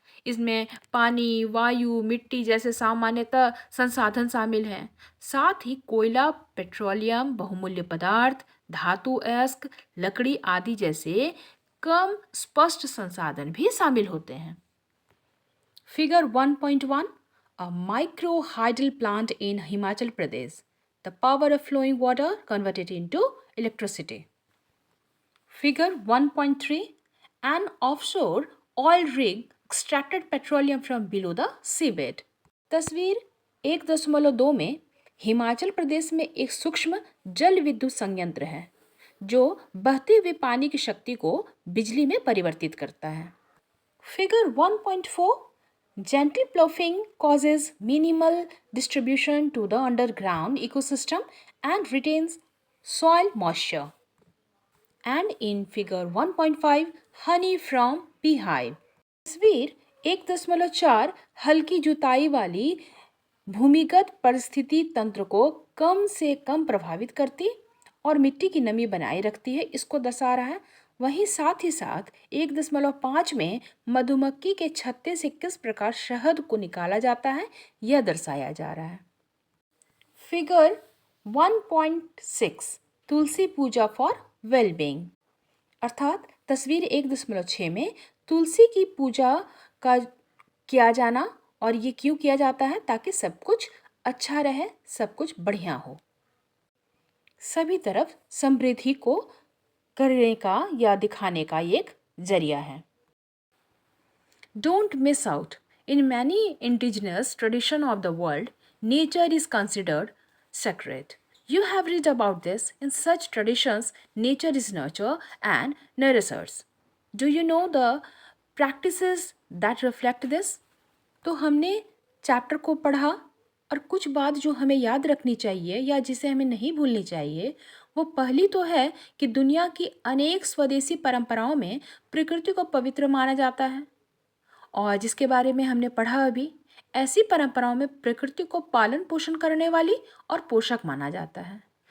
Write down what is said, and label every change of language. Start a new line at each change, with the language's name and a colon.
Hindi: इसमें पानी, वायु, मिट्टी जैसे सामान्यतः संसाधन शामिल हैं। साथ ही कोयला, पेट्रोलियम, बहुमूल्य पदार्थ, धातु अयस्क, लकड़ी आदि जैसे कम स्पष्ट संसाधन भी शामिल होते हैं।
English: Figure 1.1, a micro hydel plant in Himachal Pradesh. The power of flowing water converted into electricity. Figure 1.3, an offshore oil rig extracted petroleum from below the seabed.
Hindi: तस्वीर 1.2 में हिमाचल प्रदेश में एक सूक्ष्म जल विद्युत संयंत्र है जो बहते हुए पानी की शक्ति को बिजली में परिवर्तित करता है।
English: Figure 1.4, gentle ploughing causes minimal distribution to the underground ecosystem and retains soil moisture. And in figure 1.5, honey from beehive.
Hindi: तस्वीर 1.4 हल्की जुताई वाली भूमिगत परिस्थिति तंत्र को कम से कम प्रभावित करती और मिट्टी की नमी बनाए रखती है, इसको दर्शा रहा है। वहीं साथ ही साथ 1.5 में मधुमक्खी के छत्ते से किस प्रकार शहद को निकाला जाता है, यह दर्शाया जा रहा है। Figure 1.6, Tulsi Puja
English: for wellbeing,
Hindi: अर्थात तस्वीर 1.6 में तुलसी की पूजा का किया जाना, और ये क्यों किया जाता है? ताकि सब कुछ अच्छा रहे, सब कुछ बढ़िया हो, सभी तरफ समृद्धि को करने का या दिखाने का एक जरिया है।
English: Don't miss out. In many indigenous traditions of the world, nature is considered sacred. You have read about this. In such traditions, nature is nurture and nourishers. Do you know the practices that reflect this?
Hindi: तो हमने chapter को पढ़ा और कुछ बात जो हमें याद रखनी चाहिए या जिसे हमें नहीं भूलनी चाहिए, वो पहली तो है कि दुनिया की अनेक स्वदेशी परंपराओं में प्रकृति को पवित्र माना जाता है, और जिसके बारे में हमने पढ़ा अभी, ऐसी परंपराओं में प्रकृति को पालन पोषण करने वाली और पोषक माना जाता है।